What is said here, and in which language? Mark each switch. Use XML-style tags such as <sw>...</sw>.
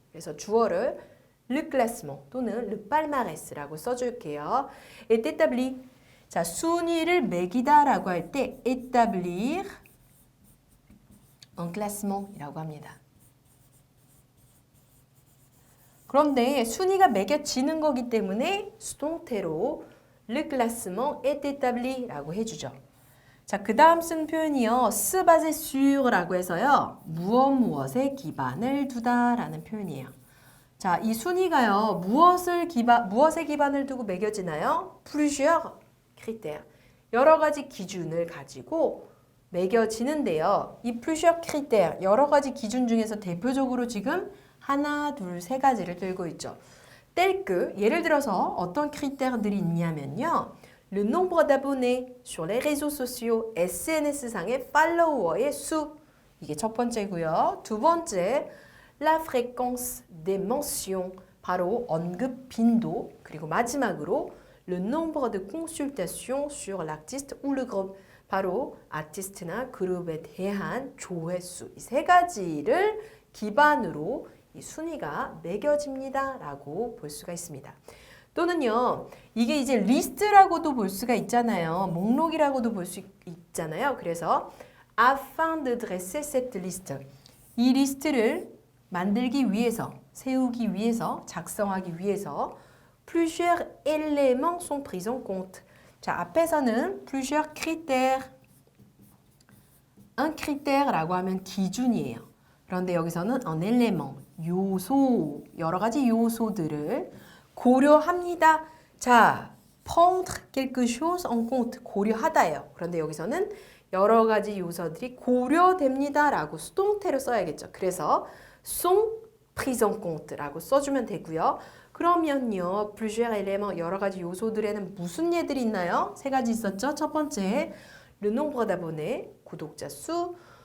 <ko>그래서 주어를</ko> <fr>le classement</fr> <ko>또는</ko> <fr>le palmarès</fr> <ko>라고 써줄게요.</ko> <fr>est établi.</fr> <ko>자, 순위를 매기다라고 할 때</ko> <fr>établir un classement</fr> <ko>이라고 합니다. 그런데 순위가 매겨지는 거기 때문에 수동태로</ko> <fr>le classement est établi</fr> <ko>라고 해주죠. 자, 그 다음 쓴 표현이요.</ko> <fr>se baser sur</fr> <ko>라고 해서요. 무엇에 기반을 두다라는 표현이에요. 자, 이 순위가요. 무엇에 기반을 두고 매겨지나요?</ko> <fr>plusieurs critères.</fr> <ko>여러 가지 기준을 가지고 매겨지는데요. 이 plusieurs critères, 여러 가지 기준 중에서 대표적으로 지금 하나, 둘, 세 가지를 들고 있죠.</ko> <fr>tel que,</fr> <ko>예를 들어서 어떤 critères들이 있냐면요.</ko> <fr>le nombre d'abonnés sur les réseaux sociaux,</fr> <ko>SNS상의 팔로워의 수. 이게 첫 번째고요. 두 번째,</ko> <fr>la fréquence des mentions,</fr> <ko>바로 언급 빈도.</ko> <fr>그리고 마지막으로 le nombre de consultations sur l'artiste ou le groupe,</fr> <ko>바로 아티스트나 그룹에 대한 조회수. 이 세 가지를 기반으로 이 순위가 매겨집니다 라고 볼 수가 있습니다. 또는요, 이게 이제 리스트라고도 볼 수가 있잖아요. 목록이라고도 볼 수 있잖아요. 그래서</ko> <fr>afin de dresser cette liste,</fr> <ko>이 리스트를 만들기 위해서, 세우기 위해서, 작성하기 위해서</ko> <fr>plusieurs éléments sont pris en compte.</fr> <ko>자, 앞에서는 plusieurs critères, un critère라고 하면 기준이에요. 그런데 여기서는 un élément, 요소, 여러 가지 요소들을 고려합니다. 자,</ko> <fr>prendre quelque chose en compte,</fr> <ko>고려하다예요. 그런데 여기서는 여러 가지 요소들이 고려됩니다 라고 수동태로 써야겠죠. 그래서</ko> <fr>sont pris en compte</fr> <ko>라고 써주면 되고요. 그러면요, plusieurs éléments, 여러 가지 요소들에는 무슨 예들이 있나요? 세 가지 있었죠. 첫 번째,</ko> <fr>le nombre d'abonnés,</fr> <ko>구독자 수.</ko>